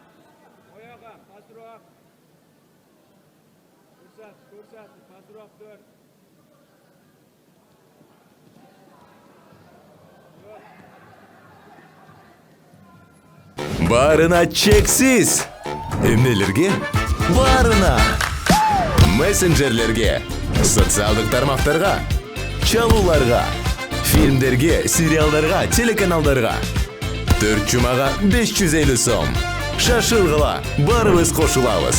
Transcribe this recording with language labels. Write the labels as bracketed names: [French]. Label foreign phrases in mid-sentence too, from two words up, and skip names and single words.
[Uzbek] Oyoq ham pastroq. Ko'rsat, pastroq tur. [Kyrgyz] Баарына чексиз. Нелерге? Баарына. Мессенджерлерге, sotsialдык тармактарга, чалууларга, фильмдерге, сериалдарга, телеканалдарга. 4 жумага 550 сом. Шашылгыла, барыбыз кошулабыз.